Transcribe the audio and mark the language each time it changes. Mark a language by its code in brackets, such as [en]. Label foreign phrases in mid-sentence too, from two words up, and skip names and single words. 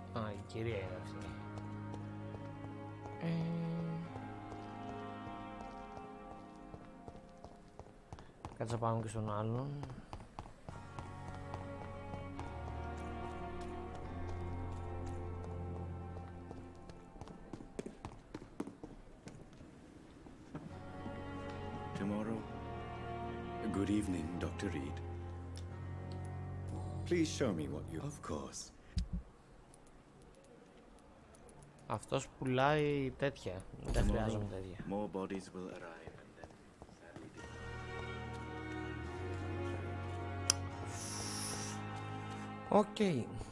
[el] Α, η κυρία είναι αυτή. Κάτσε να πάμε και στον άλλον. [en] Tomorrow? Good evening, Dr. Reed. Please show me what you... Of course. [el] Αυτός πουλάει τέτοια. Δεν χρειάζομαι τέτοια. [en] More bodies will arrive and then sadly [el] Οκ.